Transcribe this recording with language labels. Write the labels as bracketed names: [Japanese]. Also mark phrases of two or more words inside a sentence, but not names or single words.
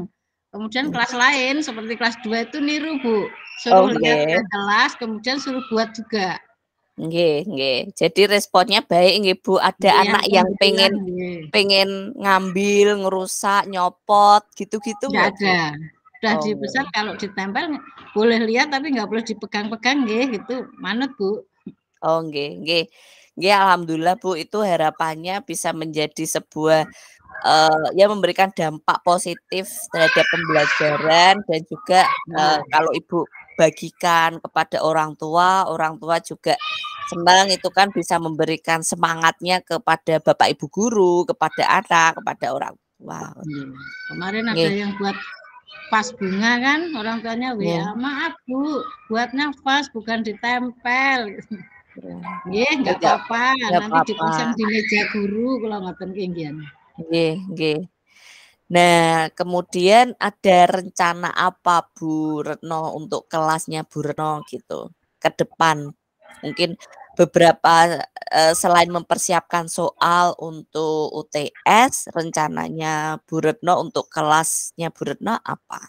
[Indonesian] Kemudian kelas lain, seperti kelas 2 itu niru Bu, suruh lihat ke kelas, kemudian suruh buat juga. [Javanese] Nggih. [Indonesian] Jadi responnya baik nggih Bu, ada anak yang pengen ngambil, ngerusak, nyopot, gitu-gitu nggak ada. Udah dipesan kalau ditempel boleh lihat tapi nggak boleh dipegang-pegang nggih, gitu. [Javanese] Manut Bu. Oh nggih. [Indonesian] Alhamdulillah Bu, itu harapannya bisa menjadi sebuah ya memberikan dampak positif terhadap pembelajaran dan juga kalau Ibu bagikan kepada orang tua juga senang, itu kan bisa memberikan semangatnya kepada Bapak Ibu guru, kepada anak, kepada orang Wow. Kemarin ada yang buat vas bunga kan, orang tuanya WA, maaf Bu, buatnya vas bukan ditempel. Nggak apa-apa, nanti dipasang di meja guru kalau [Javanese] ngoten kenggian. Nggih. [Indonesian] Nah, kemudian ada rencana apa Bu Retno untuk kelasnya Bu Retno gitu ke depan? Mungkin beberapa selain mempersiapkan soal untuk UTS, rencananya Bu Retno untuk kelasnya Bu Retno apa?